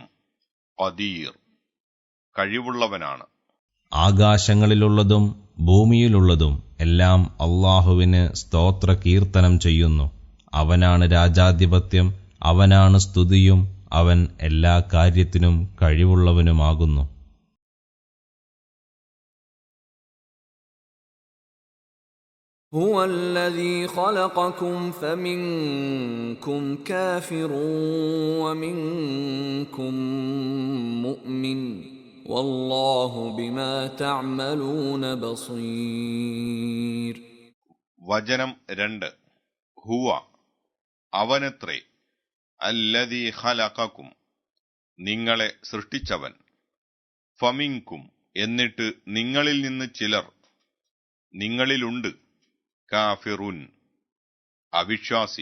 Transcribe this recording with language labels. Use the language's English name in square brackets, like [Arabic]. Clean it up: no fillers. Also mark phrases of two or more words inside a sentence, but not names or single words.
[Malayalam] ഖദീർ, കഴിവുള്ളവനാണ്. ആകാശങ്ങളിലുള്ളതും ഭൂമിയിലുള്ളതും എല്ലാം അള്ളാഹുവിന് സ്തോത്ര കീർത്തനം ചെയ്യുന്നു. അവനാണ് രാജാധിപത്യം, അവനാണ് സ്തുതിയും, അവൻ എല്ലാ കാര്യത്തിനും കഴിവുള്ളവനുമാകുന്നു. [Arabic] هو الذي خلقكم فمنكم كافر ومنكم مؤمن والله بما تعملون بصير. [Malayalam] വചനം 2. ഹുവ, അവനത്രേ. [Arabic] الذي خلقكم, [Malayalam] നിങ്ങളെ സൃഷ്ടിച്ചവൻ. ഫമിൻകും, എന്നിട്ട് നിങ്ങളിൽ നിന്ന് ചിലർ, നിങ്ങളിലുണ്ട്. കാഫിറുൻ, അവിശ്വാസി.